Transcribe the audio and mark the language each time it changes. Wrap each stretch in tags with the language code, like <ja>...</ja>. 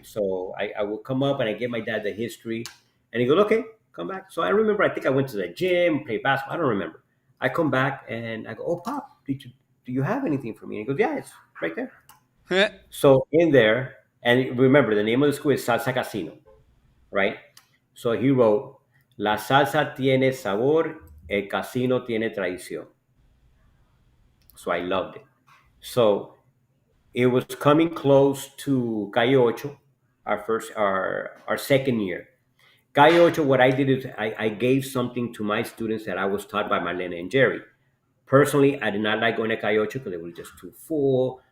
<en>So I will come up and I give my dad the history, and he goes, "Okay, come back." So I remember, I think I went to the gym, played basketball. I don't remember. I come back and I go, "Oh, Pop, do you have anything for me?" And he goes, "Yeah, it's right there." So in there, and remember, the name of the school is Salsa Casino, right? So he wrote,</en> <es>La salsa tiene sabor, el casino tiene tradición.</es> <en>So I loved it. So it was coming close to Calle Ocho, our second year. Calle Ocho, what I did is I gave something to my students that I was taught by Marlena and Jerry. Personally, I did not like going to Calle Ocho because it was just too full,</en>